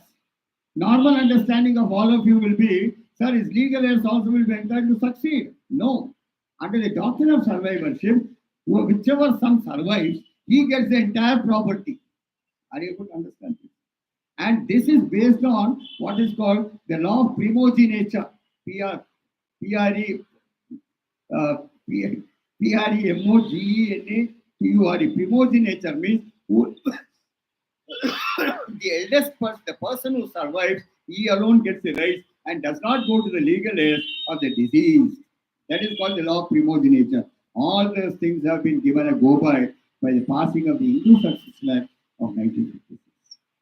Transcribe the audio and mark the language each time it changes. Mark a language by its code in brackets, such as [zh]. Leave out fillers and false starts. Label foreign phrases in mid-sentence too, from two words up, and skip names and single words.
[en] Normal understanding of all of you will be, sir, his legal heirs also will be entitled to succeed. No. Under the doctrine of survivorship, whichever son survives, he gets the entire property. Are you able to understand this? And this is based on what is called the law of primogeniture. P-R-E-M-O-G-E-N-A-T-U-R-E. Primogeniture means who, the eldest person, the person who survives, he alone gets the rights and does not go to the legal heirs of the deceased. That is called the law of primogeniture. All those things have been given a go by by the passing of the Hindu Succession Act of 1956.